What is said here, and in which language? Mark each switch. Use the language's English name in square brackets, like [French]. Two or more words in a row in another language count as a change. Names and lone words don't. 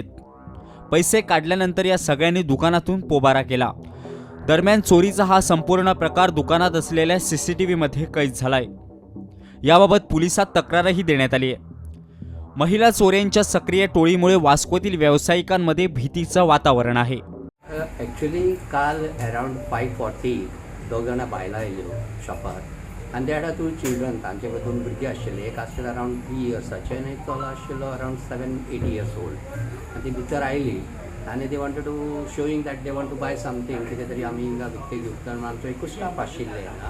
[Marathi] पैसे काढल्यानंतर या सगळ्यांनी दुकानातून पोबारा केला. दरम्यान चोरीचा हा संपूर्ण प्रकार दुकानात असलेल्या CCTVमध्ये कैद झालाय. याबाबत पोलिसात तक्रारही देण्यात आली आहे. महिला चोऱ्यांच्या सक्रिय टोळीमुळे वास्कोतील व्यावसायिकांमध्ये भीतीचं वातावरण आहे. [Konkani] ॲक्च्युली काल अरावंड 5:40 दोग जाणां बायलां आयल्यो शॉपार आनी [English] they had 2 children. [Konkani] तांचे कडे 2 भुरगीं आशिल्ले. एक आशिल्लो अरावंड 3 इयर्साचे आनी एक चलो आशिल्लो अरावंड [English] 7-8 years old. [Konkani] आनी ती भितर आयली आनी [English] they wanted to showing that they want to buy something, [Konkani] कितें तरी आमी हिंगा विकतें घेवंक म्हणून आमचो एकूच स्टाफ आशिल्ले हांगा.